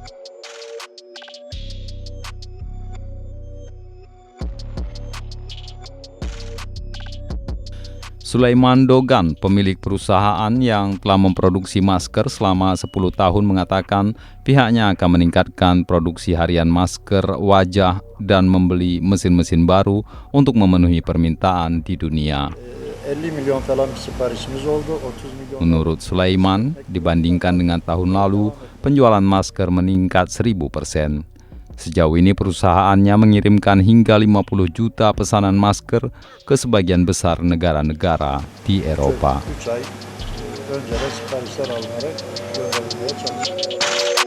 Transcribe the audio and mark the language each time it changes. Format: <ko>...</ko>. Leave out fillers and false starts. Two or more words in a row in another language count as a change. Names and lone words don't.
<id>Sulaiman Dogan, pemilik perusahaan yang telah memproduksi masker selama 10 tahun, mengatakan pihaknya akan meningkatkan produksi harian masker wajah dan membeli mesin-mesin baru untuk memenuhi permintaan di dunia.</id> <tr>50 milyon falan bir siparişimiz oldu. 30 milyon.</tr> <id>Menurut Sulaiman, dibandingkan dengan tahun lalu, penjualan masker meningkat 1000%. Sejauh ini perusahaannya mengirimkan hingga 50 juta pesanan masker ke sebagian besar negara-negara di Eropa.</id> <tr>3 ay önceden siparişler alınarak gönderilmeye çalışılıyor.</tr>